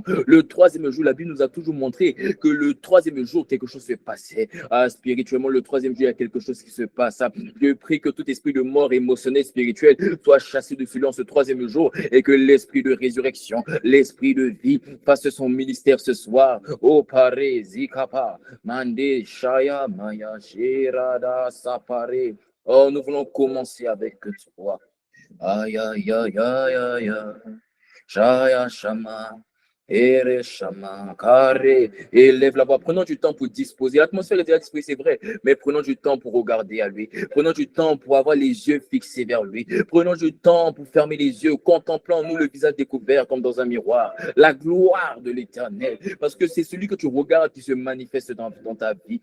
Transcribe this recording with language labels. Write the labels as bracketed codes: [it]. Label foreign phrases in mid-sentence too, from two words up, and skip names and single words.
[fr] Le 3e jour, la Bible nous a toujours montré que le 3e jour, quelque chose se passait. Spirituellement, le 3e jour, il y a quelque chose qui se passe. Je prie que tout esprit de mort émotionnelle, spirituelle, soit chassé de celui en ce 3e jour et que l'esprit de résurrection, l'esprit de vie fasse son ministère ce soir. Oh, pare, zikapa, mande, shaya, maya, shirada, sapare. Oh, nous voulons commencer avec toi. Aïe, aïe, aïe, aïe, aïe, shaya, shama. Ere Shama, Kare, élève la voix. Prenons du temps pour disposer. L'atmosphère est déjà disposée, c'est vrai, mais prenons du temps pour regarder à lui. Prenons du temps pour avoir les yeux fixés vers lui. Prenons du temps pour fermer les yeux, contemplant-nous le visage découvert comme dans un miroir. La gloire de l'Éternel, parce que c'est celui que tu regardes qui se manifeste dans ta vie.